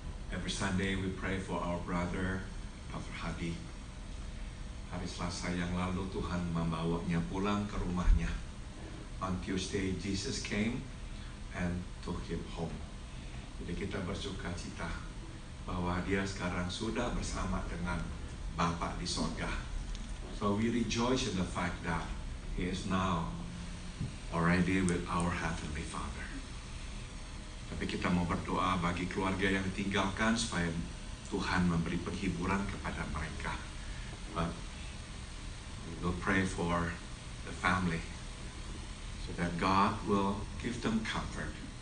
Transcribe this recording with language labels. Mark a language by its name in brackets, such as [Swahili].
[English] Every Sunday we pray for our brother, Dr. Hadi. [Indonesian] Hari Selasa yang lalu Tuhan membawanya pulang ke rumahnya. [English] On Tuesday, Jesus came and took him home. [Indonesian] Jadi kita bersuka cita bahwa dia sekarang sudah bersama dengan Bapa di sorga. [English] So we rejoice in the fact that he is now already with our Heavenly Father. [Indonesian] Tapi kita mau berdoa bagi keluarga yang ditinggalkan supaya Tuhan memberi penghiburan kepada mereka. [English] But we will pray for the family so that God will give them comfort.